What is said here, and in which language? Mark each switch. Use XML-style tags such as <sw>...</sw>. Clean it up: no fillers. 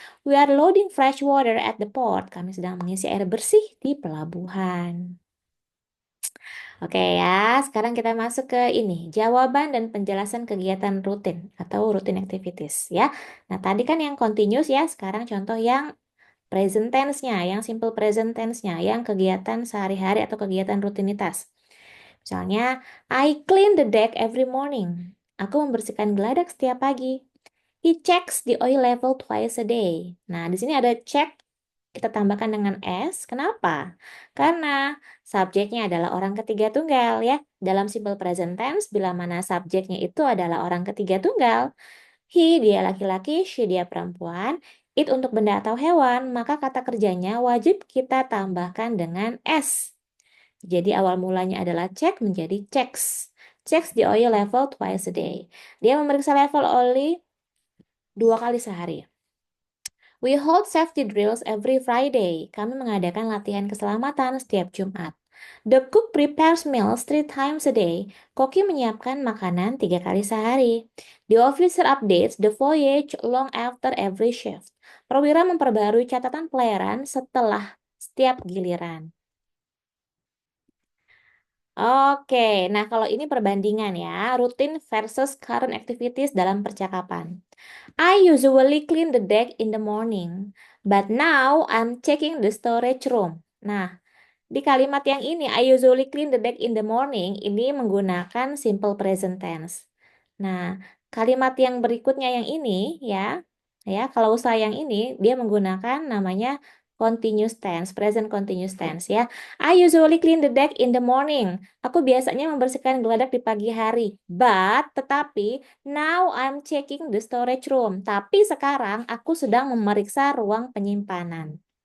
<en>We are loading fresh water at the port.</en> <id>Kami sedang mengisi air bersih di pelabuhan. Oke ya, sekarang kita masuk ke ini, jawaban dan penjelasan kegiatan rutin atau routine activities ya. Nah, tadi kan yang continuous ya, sekarang contoh yang present tense-nya, yang simple present tense-nya, yang kegiatan sehari-hari atau kegiatan rutinitas.</id> <en>Misalnya, I clean the deck every morning.</en> <id>Aku membersihkan geladak setiap pagi.</id> <en>He checks the oil level twice a day.</en> <id>Nah, di sini ada check, kita tambahkan dengan S. Kenapa? Karena subjeknya adalah orang ketiga tunggal ya. Dalam simple present tense, bila mana subjeknya itu adalah orang ketiga tunggal, he dia laki-laki, she dia perempuan, it untuk benda atau hewan, maka kata kerjanya wajib kita tambahkan dengan S. Jadi awal mulanya adalah check menjadi checks.</id> <en>Checks the oil level twice a day.</en> <id>Dia memeriksa level oli 2 kali sehari.</id> <en>We hold safety drills every Friday.</en> <id>Kami mengadakan latihan keselamatan setiap Jumat.</id> <en>The cook prepares meals 3 times a day.</en> <id>Koki menyiapkan makanan 3 kali sehari.</id> <en>The officer updates the voyage long after every shift.</en> <id>Perwira memperbarui catatan pelayaran setelah setiap giliran. Oke, nah kalau ini perbandingan ya, rutin versus current activities dalam percakapan.</id> <en>I usually clean the deck in the morning, but now I'm checking the storage room.</en> <id>Nah, di kalimat yang ini,</id> <en>I usually clean the deck in the morning,</en> <id>ini menggunakan simple present tense. Nah, kalimat yang berikutnya yang ini ya, kalau usaha yang ini dia menggunakan namanya continuous tense, present continuous tense ya.</id> <en>I usually clean the deck in the morning.</en> <id>Aku biasanya membersihkan geladak di pagi hari. Tetapi</id> <en>now I'm checking the storage room.</en> <id>Tapi sekarang aku sedang memeriksa ruang penyimpanan.</id>